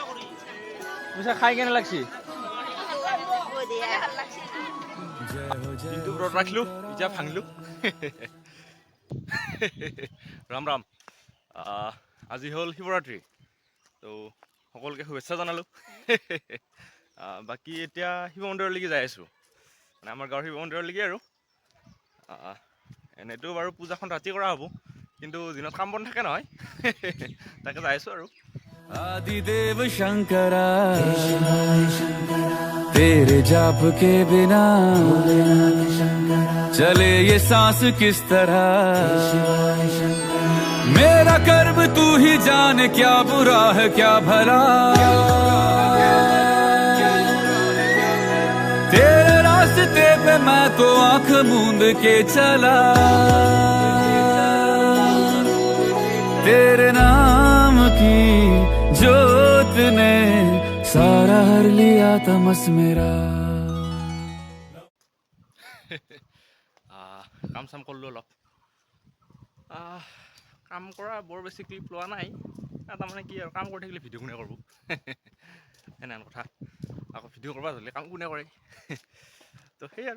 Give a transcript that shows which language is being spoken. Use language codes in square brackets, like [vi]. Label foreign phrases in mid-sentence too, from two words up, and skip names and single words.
[as] পইচা খাই কেনে লাগছি কিন্তু ব্ৰত ৰাখলো এতিয়া ভাঙলো ৰাম ৰাম আজি হ'ল শিৱৰাত্ৰি তো সকলোকে শুভেচ্ছা জনালোঁ বাকী এতিয়া শিৱ মন্দিৰলৈকে যাই আছোঁ মানে আমাৰ গাঁৱৰ শিৱ মন্দিৰলৈকে আৰু এনেতো বাৰু পূজাখন ৰাতি কৰা হ'ব কিন্তু দিনত কাম বন থাকে নহয় তাকে যাই আছোঁ আৰু [hi] आदिदेव शंकरा तेरे जाप के बिना चले ये सांस किस तरह मेरा कर्म तू ही जाने क्या बुरा है क्या भला तेरे रास्ते पे मैं तो आंख मूंद के चला तेरे नाम की जोत ने सारा हर लिया तमस मेरा [as] কাম চাম কৰিলোঁ অলপ কাম কৰা বৰ বেছি ক্লিপ লোৱা নাই তাৰমানে কি আৰু কাম কৰি থাকিলে ভিডিঅ' কোনে কৰিব সেনেহেন কথা আকৌ ভিডিঅ' কৰিব হ'লে কাম কোনে কৰে তো সেই আৰু